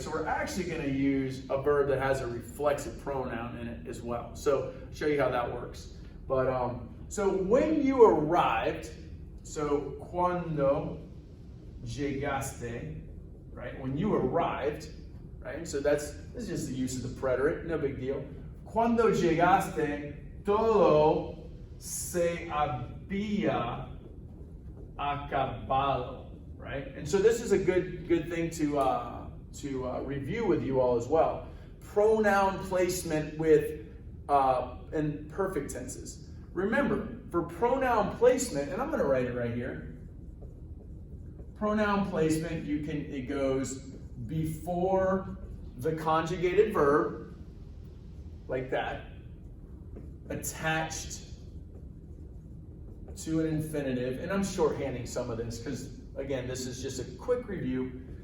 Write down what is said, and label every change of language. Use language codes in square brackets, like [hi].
[en] So we're actually going to use a verb that has a reflexive pronoun in it as well. So I'll show you how that works. But so when you arrived, so [es] cuando llegaste, [en] right? When you arrived, right? So this is just the use of the preterite, no big deal. [es] Cuando llegaste, todo se había acabado, right? [en] And so this is a good thing to review with you all as well. Pronoun placement with in perfect tenses. Remember, for pronoun placement, and I'm going to write it right here. Pronoun placement, it goes before the conjugated verb, like that, attached to an infinitive, and I'm shorthanding some of this because, again, this is just a quick review.